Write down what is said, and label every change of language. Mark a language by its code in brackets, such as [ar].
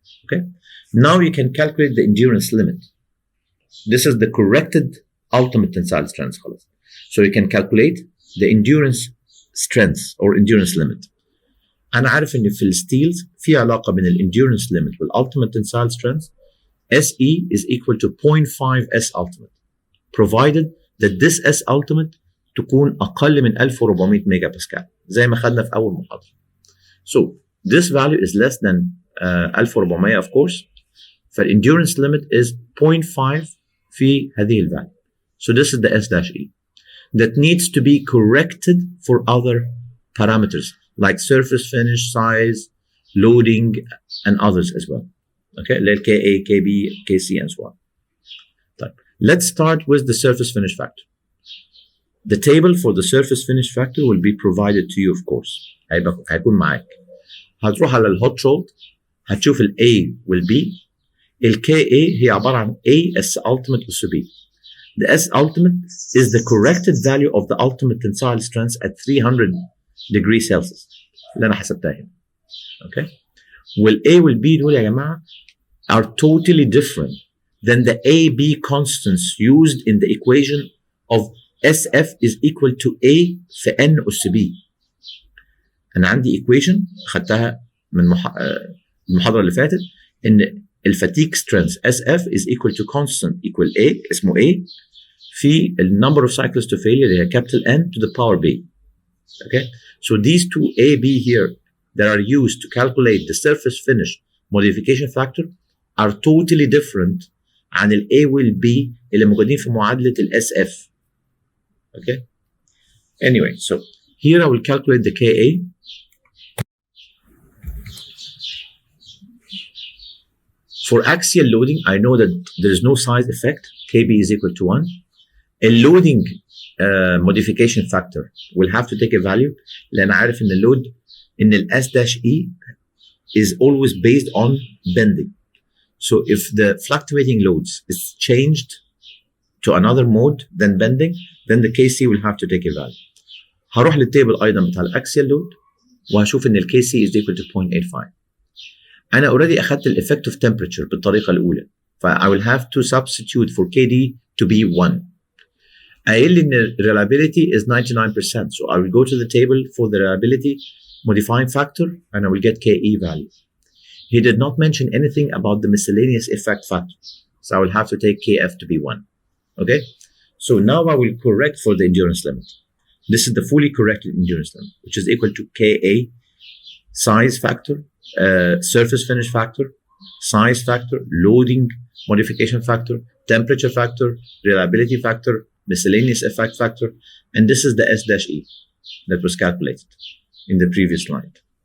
[en] Okay. Now you can calculate the endurance limit. This is the corrected ultimate tensile strength خلاص. So you can calculate the endurance strength or endurance limit. [ar] أنا عارف إن في الستيلز في علاقة بين الendurance limit والultimate tensile strength. [en] SE is equal to 0.5 S ultimate, provided that this S ultimate [ar] تكون أقل من 1400 ميجا باسكال زي ما خدنا في أول محاضرة. [en] So this value is less than 1400 of course. فالendurance limit is 0.5 في هذه الفاليو. So this is the S-E that needs to be corrected for other parameters like surface finish, size, loading, and others as well. Okay, like KA, KB, KC, and so on. Let's start with the surface finish factor. The table for the surface finish factor will be provided to you, of course. [ar] هيكون معاك. هتروح على الهوت رولد هتشوف ال A [en] will be [ar] ال KA هي عبارة عن A S ultimate أس B. [en] The S ultimate is the corrected value of the ultimate tensile strength at 300 degrees Celsius [ar] اللي أنا حسبتها هنا. [en] Okay. [ar] وال A وال B دول يا جماعة [en] are totally different than the AB constants used in the equation of SF is equal to A في N أس B. [ar] أنا عندي [en] equation [ar] خدتها من المحاضرة اللي فاتت إن الفاتيك [en] strength SF is equal to constant equal A اسمه A في number of cycles to failure اللي هي capital N to the power B. Okay, so these two AB here that are used to calculate the surface finish modification factor are totally different [ar] عن ال A وال B اللي موجودين في معادلة ال SF. [en] Okay. Anyway, so here I will calculate the KA. For axial loading, I know that there is no size effect. KB is equal to 1. A loading modification factor will have to take a value [ar] لأن عارف إن اللود إن ال [en] S-E is always based on bending. So if the fluctuating loads is changed to another mode than bending, then the KC will have to take a value. [ar] هروح للتيبل أيضا بتاع الأكسيال لود وهشوف إن ال KC [en] is equal to 0.85. [ar] أنا already أخدت ال effective temperature بالطريقة الأولى. [en] I will have to substitute for KD to be 1. [ar] قايل لي إن [en] reliability is 99%. So I will go to the table for the reliability modifying factor and I will get KE value. He did not mention anything about the miscellaneous effect factor. So I will have to take KF to be 1. Okay? So now I will correct for the endurance limit. This is the fully corrected endurance limit, which is equal to KA size factor, surface finish factor, size factor, loading modification factor, temperature factor, reliability factor, miscellaneous effect factor, and this is the S-E that was calculated in the previous slide.